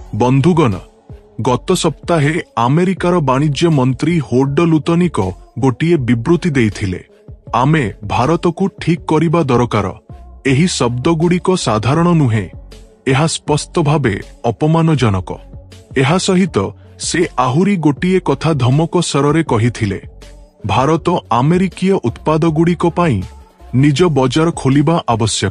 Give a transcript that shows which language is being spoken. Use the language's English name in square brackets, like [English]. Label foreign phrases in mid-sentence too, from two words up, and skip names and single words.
[Odia] ବନ୍ଧୁଗଣ ଗତ ସପ୍ତାହେ ଆମେରିକାର ବାଣିଜ୍ୟ ମନ୍ତ୍ରୀ ହୋର୍ଡ ଲୁଟନିକ ଗୋଟିଏ ବିବୃତ୍ତି ଦେଇଥିଲେ। ଆମେ ଭାରତ କୁ ଠିକ କରିବା ଦରକାର। ଏହି ଶବ୍ଦଗୁଡ଼ିକ ସାଧାରଣ ନୁହେଁ, ଏହା ସ୍ପଷ୍ଟ ଭାବେ ଅପମାନଜନକ। ଏହା ସହିତ ସେ ଆହୁରି ଗୋଟିଏ କଥା ଧମକ ସ୍ୱରେ କହିଥିଲେ, ଭାରତ ଆମେରିକୀୟ ଉତ୍ପାଦଗୁଡ଼ିକ ପାଇଁ ନିଜ ବଜାର ଖୋଲିବା ଆବଶ୍ୟକ।